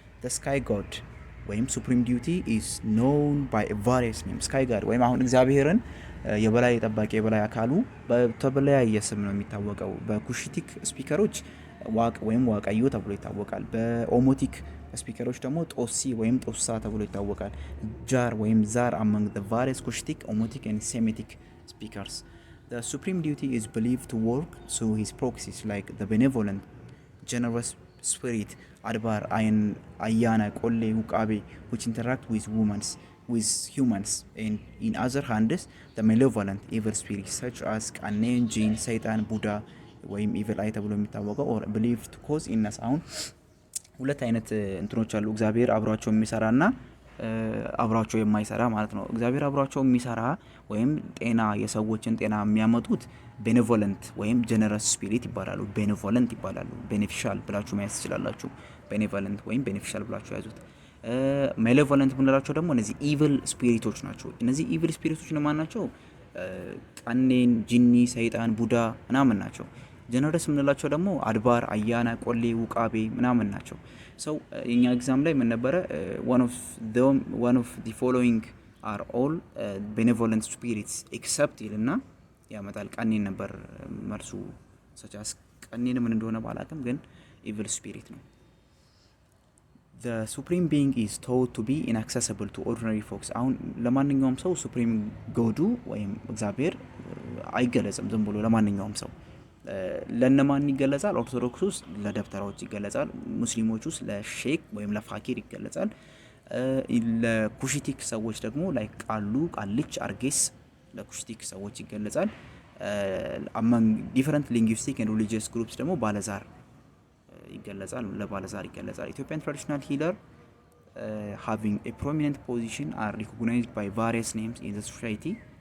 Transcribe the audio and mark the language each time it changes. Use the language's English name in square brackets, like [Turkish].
[English] the sky god ወይም supreme deity is known by a various names. [Amharic] sky god ወይም አሁን እግዚአብሔርን የበላይ ጠባቂ የበላይ አካሉ በተለያየ ስም ነው የሚታወቀው። በኩሽቲክ ስፒከሮች ዋቅ ወይም ዋቃዩ ተብሎ ይታወቃል። በኦሞቲክ ስፒከሮች ደግሞ ጦሲ ወይም ጦሳ ተብሎ ይታወቃል። ጃር ወይም ዛር [English] among the various Cushitic, Omotic and Semitic speakers. The supreme deity is believed to work through his proxies like the benevolent, generous spirit Adbar, Ayana, Kolle, Ukabe, which interact with humans, and in other hands the malevolent evil spirits such as Anen, Jinn, Satan, Buddha ወይም evil eye [Amharic] ተብሎ የሚታወቀው [English] or believed to cause illness. [Amharic] አሁን ሁለት አይነት እንትኖች አሉ እግዚአብሔር አብሯቸው የሚሰራና አብራቸው የማይሰራ ማለት ነው። እግዚአብሔር አብራቸው የሚሰራ ወይም ጤና የሰዎችን ጤና የሚያመጡት ቤኔቮለንት ወይም ጀነረስ ስፒሪት ይባላሉ። ቤኔቮለንት ይባላሉ። ቤኔፊሻል ብላችሁ ማየት ትችላላችሁ። ቤኔቮለንት ወይም ቤኔፊሻል ብላችሁ ያዙት። ሜሌቮለንት የምንላቸው ደግሞ እነዚህ ኢቪል ስፒሪቶች ናቸው። እነዚህ ኢቪል ስፒሪቶች ማን ናቸው? ቀኔን፣ ጂኒ፣ ሰይጣን፣ ቡዳ ምናምን ናቸው። ጀነረስ የምንላቸው ደግሞ አድባር፣ አያና፣ ቆሌ፣ ውቃቤ ምናምን ናቸው። ሰው የኛ ኤግዛም ላይ ምን ነበረ? [English] one of the following are all benevolent spirits except [Amharic] ይልና ያመጣል። ቀኔን ነበር መልሱ። ሰቻስ ቀኔን ምን እንደሆነ ባላቅም ግን evil spirit ነው። [English] The supreme being is thought to be inaccessible to ordinary folks. [Amharic] አሁን ለማንኛውም ሰው supreme ጎዱ ወይም እግዚአብሔር አይገለጽም ዝም ብሎ ለማንኛውም ሰው። ለነማን ይገለጻል? ኦርቶዶክስ ውስጥ ለደብተራዎች ይገለጻል። ሙስሊሞች ውስጥ ለሼክ ወይም ለፋኪር ይገለጻል። ለኩሽቲክ ሰዎች ደግሞ ላይ ቃሉ፣ ቃልች፣ አርጌስ ለኩሽቲክ ሰዎች ይገለጻል። among different linguistic and religious groups ደግሞ ባለዛር ይገለጻል። ለባለዛር ይገለጻል። [English] Ethiopian traditional healer having a prominent position are recognized by various names in the society.